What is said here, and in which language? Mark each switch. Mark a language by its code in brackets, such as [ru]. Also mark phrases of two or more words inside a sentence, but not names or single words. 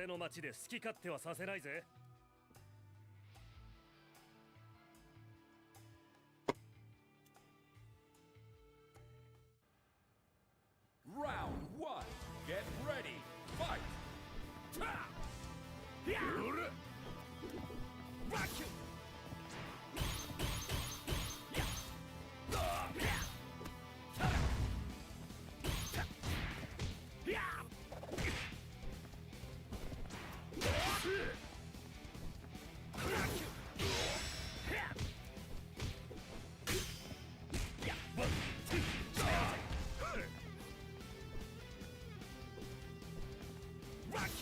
[ja] 街で好き勝手はさせないぜ。 [en] Round 1. Get ready. Fight. Ta! Yeah! Rock you. Yeah. Yeah. Ta-da. Ta. Yeah. Rock you. Yeah. Yeah. 1, 2, 3. Rock you!